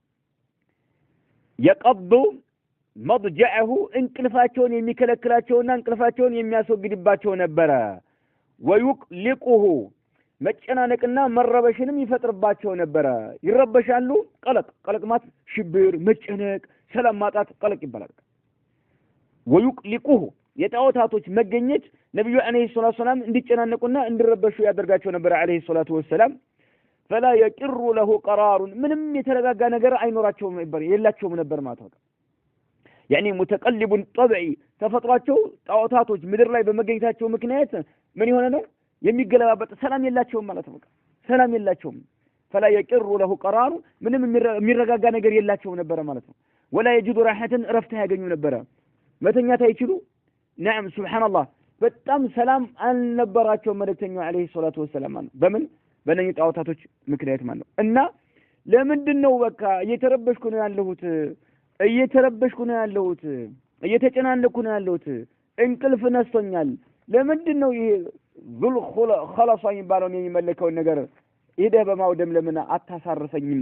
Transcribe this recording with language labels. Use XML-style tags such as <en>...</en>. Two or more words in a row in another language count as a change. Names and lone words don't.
<am>የቀቡ መድጃዐሁ እንቅልፋቸውን የሚከለክላቸውና እንቅልፋቸውን የሚያስወግድባቸው ነበር። ወይቅሊቁሁ መጨናነቅና መረበሽንም ይፈጥርባቸው ነበር። ይረበሻሉ። ቀለቅ ማለት ሽብር፣ መጨነቅ፣ ሰላም ማጣት ቀለቅ ይባላል። ወይቅሊቁሁ የጣዖታቶች መገኘት ነብዩ</am> <ar>عليه الصلاة والسلام</ar> <am>እንዲጨናነቁና እንዲረበሹ ያደርጋቸው ነበር</am> <ar>عليه الصلاة والسلام። فلا يقر له قرار</ar> <am>ምንም የተረጋጋ ነገር አይኖራቸውም ነበር የላቸውም ነበር ማለት ነው።</am> <ar>يعني متقلب طبيعي</ar> <am>ተፈጥሯቸው ጣዖታቶች ምድር ላይ በመገኘታቸው ምክንያት ምን ይሆነ ነው የሚገለባበጥ ሰላም የላቸውም ማለት ነው። ሰላም የላቸውም።</am> <ar>فلا يقر له قرار</ar> <am>ምንም የሚረጋጋ ነገር የላቸውም ነበር ማለት ነው።</am> <ar>ولا يجد راحة</ar> <am>ረፍት ያገኙ ነበር። መተኛት አይችሉ።</am> <ar>نعم سبحان الله</ar> <am>በጣም ሰላም አልነበራቸው መልእክተኛው</am> <ar>عليه الصلاة والسلام</ar> <am>በምን በነኝ ጣዖታቶች ምክንያት ማለት ነው። እና ለምንድነው በቃ እየተረበሽኩ ነው ያለሁት እየተጨናነኩ ነው ያለሁት እንቅልፍ ነስቶኛል። ለምንድነው ይሄ ዙል ኸላሳ የሚባለውን የሚመለከውን ነገር ሄደህ በማውደም ለምን አታሳርፈኝም?</am>